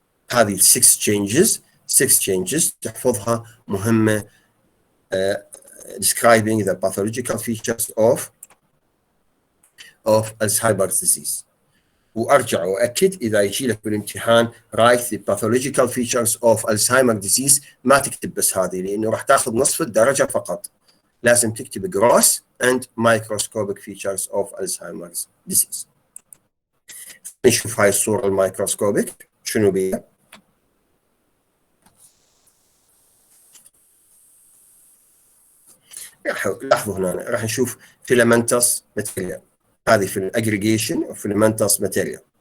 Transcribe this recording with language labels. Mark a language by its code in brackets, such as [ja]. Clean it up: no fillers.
[en] هذه 6 changes [ar] تحفظها مهمة [en] describing the pathological features of Alzheimer's disease. [ar] وارجع واكد اذا يجي لك بالامتحان [en] write the pathological features of Alzheimer's disease [ar] ما تكتب بس هذه لانه راح تاخذ نصف الدرجه فقط. لازم تكتب [en] gross and microscopic features of Alzheimer's disease. [ar] نشوف هاي الصوره الميكروسكوبيك شنو بيها. لاحظوا هنا راح نشوف [en] filamentous material. [ar] هذه في الاجريجيشن اوف filamentous material.